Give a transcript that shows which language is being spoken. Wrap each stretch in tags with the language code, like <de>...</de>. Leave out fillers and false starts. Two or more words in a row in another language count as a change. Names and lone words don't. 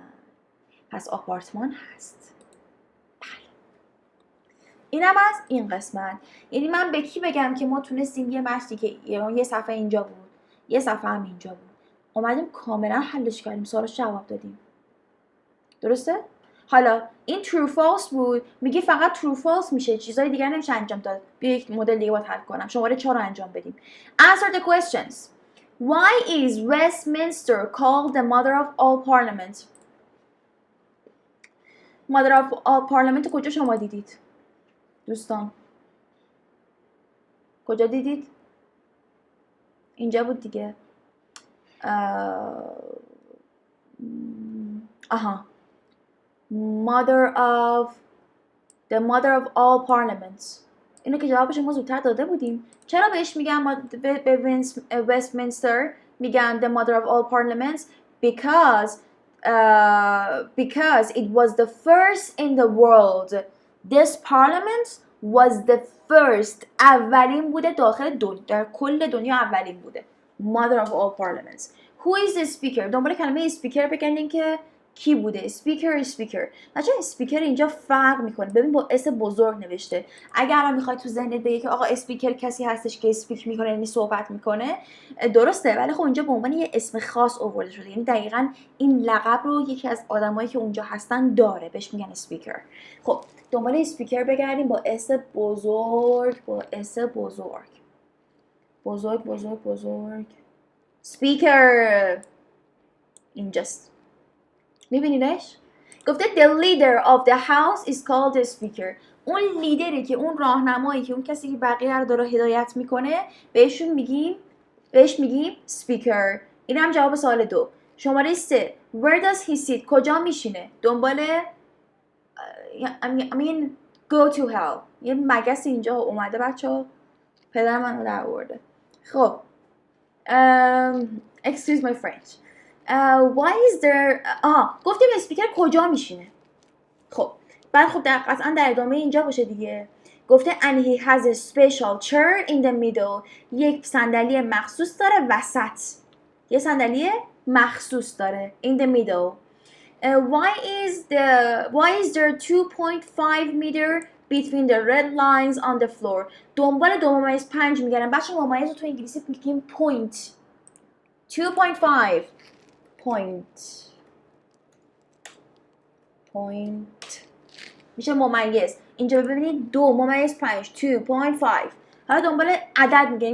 <fa>پس آپارتمان هست. بله. اینم از این قسمت. یعنی من به کی بگم که ما تونستیم یه مشتی که یه صفحه اینجا بود، یه صفحه هم اینجا بود، اومدیم کاملا حلش کردیم، سوالش جواب دادیم. درسته؟ حالا این</fa> <en>true false</en> <fa>بود، میگه فقط</fa> <en>true false</en> <fa>میشه، چیزای دیگر نمیشه انجام داد. بیا یک مدل دیگه باید حل کنم. شماره 4 رو انجام بدیم.</fa> <en>Answer the questions. Why is Westminster called the mother of all parliament? mother of all parliament</en> <fa>کجا شما دیدید؟ دوستان کجا دیدید؟ اینجا بود دیگه.</fa> <en>the mother of all parliaments.</en> <fa>اینو که جوابش ما زودتر داده بودیم. چرا بهش میگن به وستمینستر میگن</fa> <en>the mother of all parliaments? Because it was the first in the world. This parliament was the first.</en> <fa>اولین بوده داخل دنیا، در کل دنیا اولین بوده.</fa> <en>Mother of all parliaments. Who is the speaker؟</en> <fa>دنبال کلمه speaker بگردین که کی بوده. speaker. بچه speaker اینجا فرق میکنه. ببین با اس بزرگ نوشته. اگر الان میخوای تو ذهنت بگی که آقا speaker کسی هستش که speak میکنه، یعنی صحبت میکنه، درسته، ولی خب اینجا به عنوان یه اسم خاص آورده شده. یعنی دقیقاً این لقب رو یکی از آدمایی که اونجا هستن داره، بهش میگن speaker. خب دنبال speaker بگردیم با اس بزرگ، بزرگ. speaker اینجاست. میبینیدش؟</fa> <en>گفته the leader of the house is called the speaker.</en> <fa>اون لیدری که اون راهنمایی که اون کسی که بقیه رو داره هدایت میکنه بهش میگیم speaker. این هم جواب سوال 2. شماره 3</fa> <en>where does he sit؟</en> <fa>کجا میشینه؟</fa> <en>دنبال I mean go to hell.</en> <fa>یه مگس اینجا اومده بچه، پدر من رو در آورده.</fa> <en>خب excuse my French. Why is there</en> <fa>گفتیم اسپیکر کجا میشینه. خب بعد خب قطعا در ادامه اینجا باشه دیگه.</fa> <en>گفته and he has a special chair in the middle.</en> <fa>یک صندلی مخصوص داره وسط. یه صندلی مخصوص داره</fa> <en>in the middle. Why is there 2.5 meter between the red lines on the floor؟</en> <fa>دنبال 2.5 میگردن. بچه ممیز رو تو انگلیسی میگیم point. 2.5 point میشه ممیز. اینجا ببینید 2.5 2.5. حالا دنبال عدد میگیم.</fa>